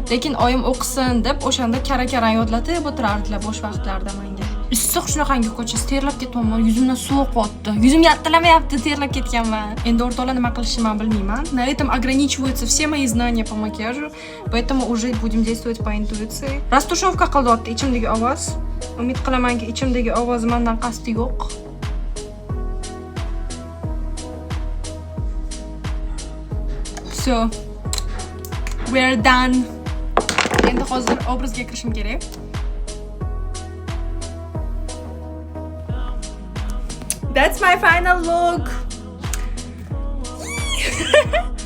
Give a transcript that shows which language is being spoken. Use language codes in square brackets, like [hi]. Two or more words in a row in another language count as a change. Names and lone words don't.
[uz] Lekin oyim o'qisin deb o'shanda kara-kara yodlatib o'tirardilar bo'sh vaqtlarda menga. Issiq shunaqangi ko'chasi terlab ketyapman, yuzimdan suv oqyapti. Yuzimga attalamayapti, terlab ketganman. Endi o'rtoqlar nima qilishni men bilmayman. [ru] На этом ограничиваются все мои знания по макияжу, поэтому уже будем действовать по интуиции. [uz] Растушевка qilyapti ichimdagi ovoz. Umid qilamanki, ichimdagi ovoz mendan qasdi yo'q. [en] So, we're done. [uz] Endi hozir obrazga kirishim kerak. [en] That's my final look.